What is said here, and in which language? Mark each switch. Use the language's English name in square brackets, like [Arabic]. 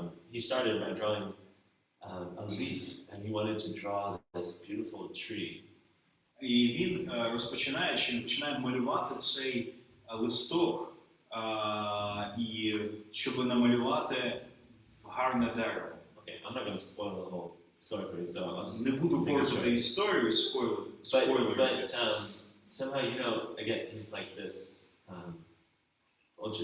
[English] He started by drawing a leaf, and he wanted to draw this beautiful tree. [Ukrainian] і він починає малювати цей листок, і щоб намалювати гарне дерево. [English] Okay, I'm not going to spoil the whole story for you, so I'll just. [Ukrainian] Не буду портити історію, спойлери. [English] But somehow, again, he's like this ultra.